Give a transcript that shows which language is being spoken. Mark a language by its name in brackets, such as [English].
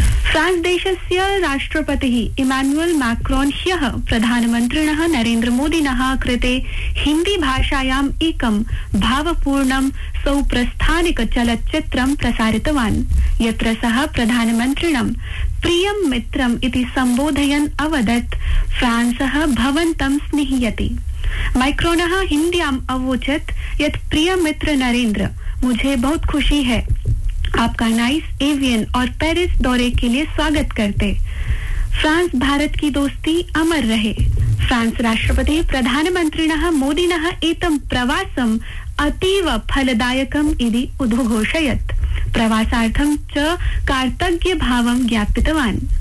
[Sanskrit] France देशस्य राष्ट्रपतिः Emmanuel Macron ह्यः प्रधानमन्त्रिणः नरेंद्र मोदिनः कृते हिंदी भाषायाम् एकं भावपूर्णं सौप्रस्थानिक चलच्चित्रं प्रसारितवान्, यत्र सः प्रधानमन्त्रिणं प्रियं मित्रम् इति संबोधयन् अवदत् फ्रांसः भवन्तं स्निह्यति। मैक्रोनः हिंद्याम् अवोचत् यत् [Hindi] प्रिय मित्र नरेंद्र, मुझे बहुत खुशी है आपका नाइस एवियन और पेरिस दौरे के लिए स्वागत करते। फ्रांस भारत की दोस्ती अमर रहे। [Sanskrit] फ्रांस राष्ट्रपति प्रधानमंत्रिणः मोदिनः एतं प्रवासं अतीव फलदायकम् इति उद्घोषयत्। प्रवासार्थं च कार्तज्ञ भावं ज्ञापितवान्।